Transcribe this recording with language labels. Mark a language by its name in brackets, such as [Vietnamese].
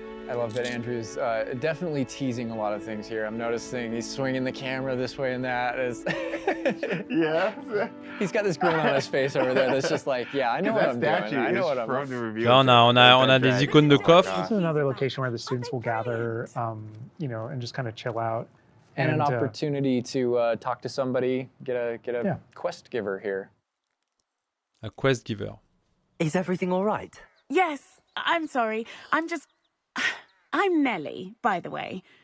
[English] I love that Andrew's definitely teasing a lot of things here. I'm noticing he's swinging the camera this way and that. Yeah. He's got this grin on his face over there that's just like, yeah, I know what I'm doing. I know what I'm doing. [French] Là, on a des icônes de coffre. [English] This is another location where the students will gather, and just kind of chill out. And an opportunity to talk to somebody, get a quest giver here. A quest giver. Is everything all right? Yes, I'm sorry. I'm Nellie, by the way.